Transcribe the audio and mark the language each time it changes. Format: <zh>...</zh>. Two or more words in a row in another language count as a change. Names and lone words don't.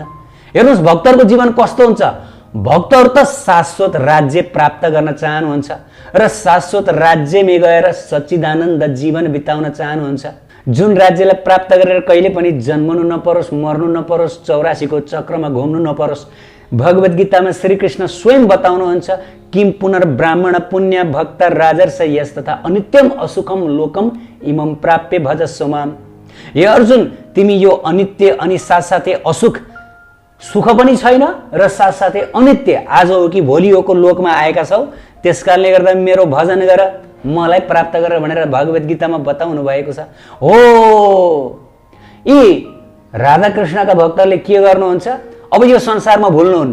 <ne>हेर्नुहोस् भक्तहरूको जीवन कस्तो हुन्छ। भक्तहरू त शाश्वत राज्य प्राप्त गर्न चाहनुहुन्छ र शाश्वत राज्यमै गएर सच्चिदानन्द जीवन बिताउन चाहनुहुन्छ। जुन राज्यलाई प्राप्त गरेर कहिले पनि जन्मनु नपरोस्, मर्नु नपरोस्, 84 को चक्रमा घुम्नु नपरोस्। भगवत गीतामा श्रीकृष्ण स्वयं बताउनुहुन्छ,</ne> <sa>किम पुनर्ब्राह्मण पुण्य भक्त राजर्ष यस तथा अनित्यम असुखम लोकम इमम प्राप्य भज सोमाम।</sa> <ne>हे अर्जुन, तिमी यो अनित्य अनि साथसाथै असुख सुख पनि छैन र साथसाथै अनित्य आज हो कि भोलि होको लोकमा आएका छौ। त्यसकारणले गर्दा मेरो भजन गर, मलाई प्राप्त गर भनेर भगवत गीतामा बताउनु भएको छ। हो यी राधा कृष्णका भक्तहरूले के गर्नुहुन्छ, अब यो संसारमा भुल्नुहुन्न।</ne>